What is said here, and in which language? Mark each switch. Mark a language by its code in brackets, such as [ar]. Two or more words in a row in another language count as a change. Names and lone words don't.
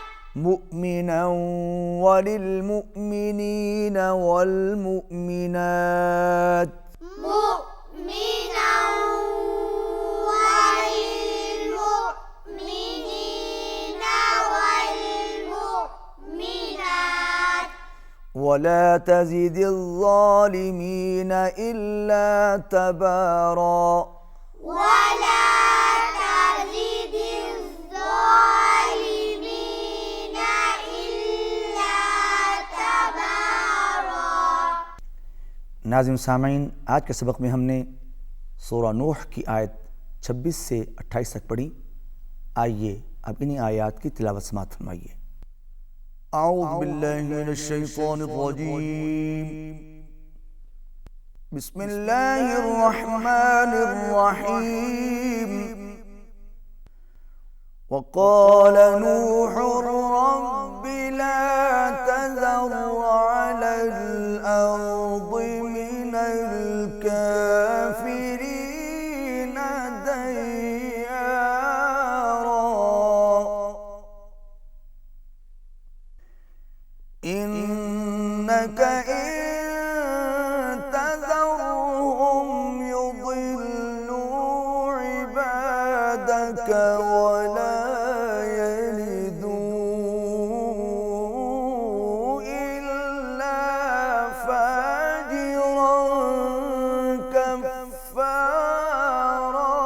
[ar] مؤمنا وللمؤمنين والمؤمنات مؤمنا وللمؤمنين والمؤمنات ولا تزد الظالمين إلا تبارا ولا تزد الظالمين إلا تبارا। [ur] ناظم سامعین، آج کے سبق میں ہم نے سورہ نوح کی آیت 26 سے 28 تک پڑھی. آئیے اب انہی آیت کی تلاوت سماعت فرمائیے. [ar] أعوذ بالله من الشيطان الرجيم، بسم الله الرحمن الرحيم. وقال نوح رب لا تذر على الأرض من الكافرين ديارا إنك إن تذرهم يضلوا عبادك ولا يلدوا إلا فاجرا كفارا.